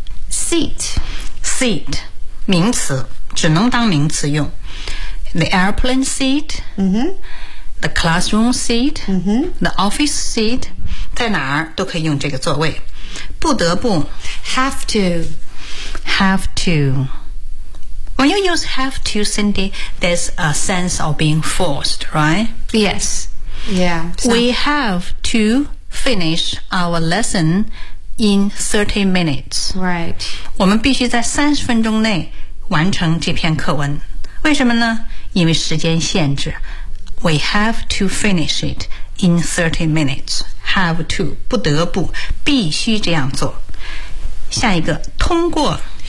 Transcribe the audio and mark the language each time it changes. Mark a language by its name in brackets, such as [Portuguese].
[English] ，seat, [Chinese] seat， 名词，只能当名词用。 [English] The airplane seat. The classroom seat. The office seat. [Chinese] 在哪儿都可以用这个座位。不得不 [English] Have to. Have to. When you use have to, Cindy, there's a sense of being forced, right? Yes. Yeah.、 So. We have to finish our lesson in 30 minutes. Right. [Chinese] 我们必须在30分钟内完成这篇课文。为什么呢？因为时间限制。 [English] We have to finish it in 30 minutes. [Chinese] Have to, 不得不，必须这样做。下一个，通过。